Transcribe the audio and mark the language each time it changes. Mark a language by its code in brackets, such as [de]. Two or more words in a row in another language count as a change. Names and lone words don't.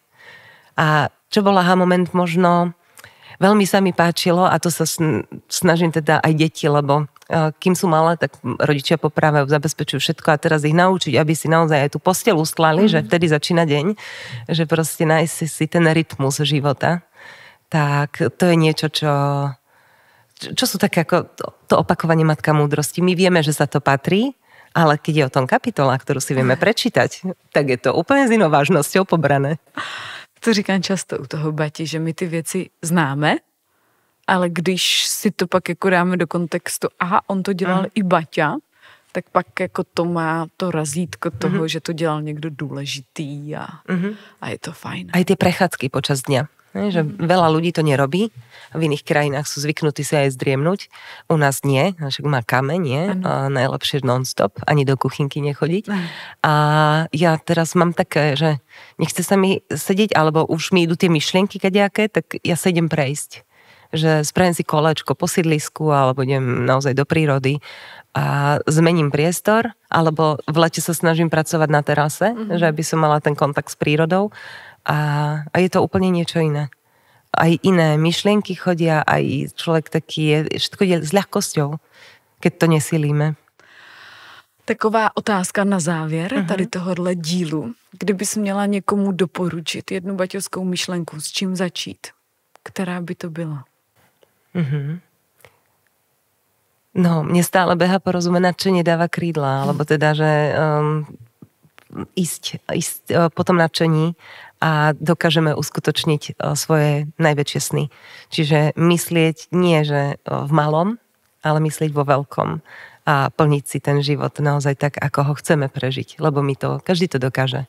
[sk] A čo bol aha moment, možno veľmi sa mi páčilo a to sa snažím teda aj deti, lebo kým sú malé, tak rodičia poprávajú, zabezpečujú všetko a teraz ich naučiť, aby si naozaj aj tú posteľ ustlali, že vtedy začína deň, že proste nájsť si ten rytmus života. Tak to je niečo, čo sú také ako to opakovanie matka múdrosti. My vieme, že sa to patrí, ale keď je o tom kapitola, ktorú si vieme prečítať, tak je to úplne s inou vážnosťou pobrané. [cs] To říkám často u toho Bati, že my ty věci známe, ale když si to pak jako dáme do kontextu, aha, on to dělal i Baťa, tak pak jako to má to razítko toho, že to dělal někdo důležitý a je to fajn. [sk] Aj tie prechádzky počas dňa. Že veľa ľudí to nerobí. V iných krajinách sú zvyknutí si aj zdriemnúť. U nás nie. Však má kameň, nie? Najlepšie non-stop. Ani do kuchynky nechodiť. A ja teraz mám také, že nechce sa mi sedieť, alebo už mi idú tie myšlienky kadejaké, tak ja sa idem prejsť. Že spravím si kolečko po sídlisku, alebo idem naozaj do prírody a zmením priestor, alebo v lete sa snažím pracovať na terase, že aby som mala ten kontakt s prírodou. A je to úplne niečo iné. Aj iné myšlienky chodia, aj človek taký je, všetko je s ľahkosťou, keď to nesilíme. [cs] Taková otázka na závěr tady tohohle dílu. Kdybys měla někomu doporučit jednu baťovskou myšlenku, s čím začít, která by to byla? No, [sk] mne stále beha porozumieť, čo nedáva krídla, alebo teda, že ísť po tom nadšení a dokážeme uskutočniť svoje najväčšie sny. Čiže myslieť nie, že v malom, ale myslieť vo veľkom a plniť si ten život naozaj tak, ako ho chceme prežiť, lebo každý to dokáže.